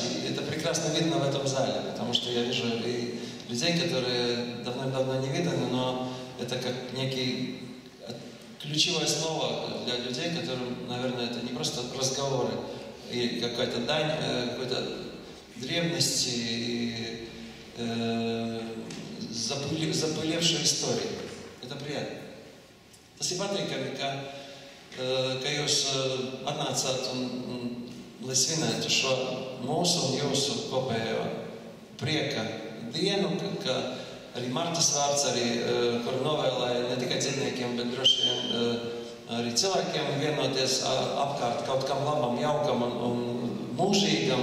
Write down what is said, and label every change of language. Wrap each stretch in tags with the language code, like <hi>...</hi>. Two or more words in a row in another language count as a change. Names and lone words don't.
<ru>И это прекрасно видно в этом зале, потому что я вижу и людей, которые давно не виданы, но это как некий ключевое слово для людей, которым, наверное, это не просто разговоры и какая-то дань какой-то древности и запылевшей истории. Это приятно.</ru> <lv>Tas ir patīkami, ka ka jūs atnācāt un lai svinētu šo mūsu un jūsu kopējo prieka dienu, ka arī Martas vārds, arī, kuru novēlēja ne tikai dziedniekiem, bet droši vien arī cilvēkiem vienoties apkārt kaut kam labam, jaukam un mūžīgam.</lv>